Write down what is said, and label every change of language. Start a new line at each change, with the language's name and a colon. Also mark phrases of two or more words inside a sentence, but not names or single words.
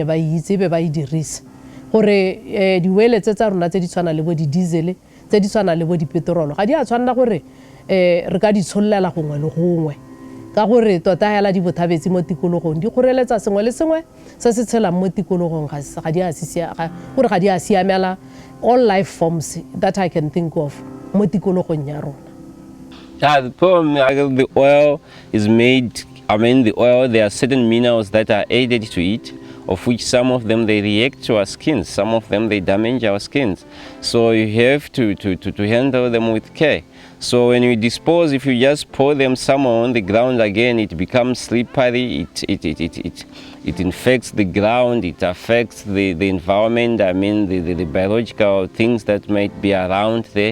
Tswana: ba itse be ba e dirisa gore diwele tse tsa rona tse di tshwana le bo di diesel tse di tshwana le bo di petrol ga di a tshwanela gore re ka di tshollela gongwe le gongwe ka gore tota hela di bothabetse mo tikologong di goreletsa sengwe le sengwe se se tshelang mo tikologong ga di a gore ga di a siamela
English: all life forms that I can think of
Tswana: mo tikologong ya rona.
English: Yeah, the problem the oil is made, the oil, there are certain minerals that are added to it, of which some of them they react to our skins, some of them they damage our skins. So you have to handle them with care. So when you dispose, if you just pour them somewhere on the ground again, it becomes slippery, it infects the ground, it affects the environment, the biological things that might be around there.